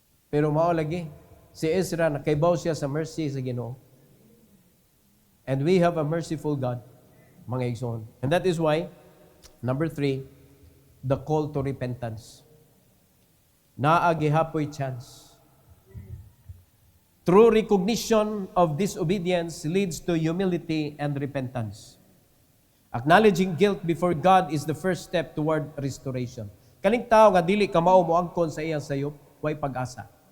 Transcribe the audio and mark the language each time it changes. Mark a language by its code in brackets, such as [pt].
[ceb] Pero mao lagi, si Ezra nakaibaw siya sa mercy sa Ginoo. [en] And we have a merciful God, [ceb] mga igsoon. [en] And that is why, number 3, the call to repentance. [ceb] Naagihapoy chance. [en] True recognition of disobedience leads to humility and repentance. Acknowledging guilt before God is the first step toward restoration. [ceb] Kaning tao nga dili ka mao moangkon sa iyang sayop, way pag-asa.